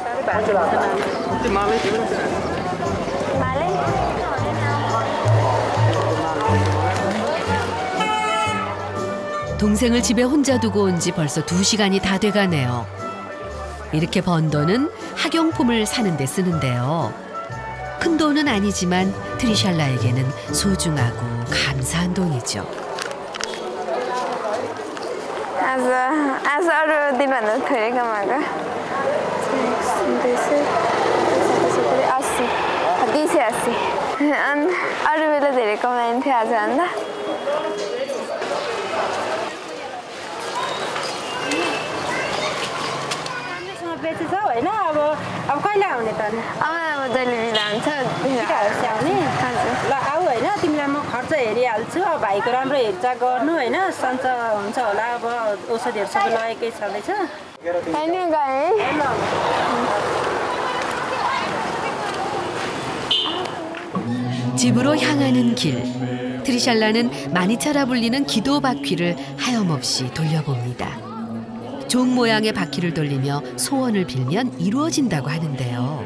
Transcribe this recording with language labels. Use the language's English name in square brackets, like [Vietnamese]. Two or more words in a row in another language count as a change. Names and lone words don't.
[Korean] 동생을 집에 혼자 두고 온 지 벌써 2시간이 다 돼가네요. 이렇게 번 돈은 학용품을 사는 데 쓰는데요. 큰 돈은 아니지만 트리샬라에게는 소중하고 감사한 돈이죠. [Nepali] अरू दिनभन्दा थोरै कमाएको 280 अनि अरू बेला धेरै कमाइन्थ्यो आजभन्दा बेचेछ होइन अब कहिले आउने त अब जहिले बेला हुन्छ ल आऊ होइन तिमीलाई म खर्च हेरिहाल्छु अब भाइको राम्रो हेरचाह गर्नु होइन सन्च हुन्छ होला अब औषधिहरू सबै लगेकै छँदैछ होइन गएँ [Korean] 집으로 향하는 길. 트리샬라는 마니차라 불리는 기도 바퀴를 하염없이 돌려봅니다. 종 모양의 바퀴를 돌리며 소원을 빌면 이루어진다고 하는데요.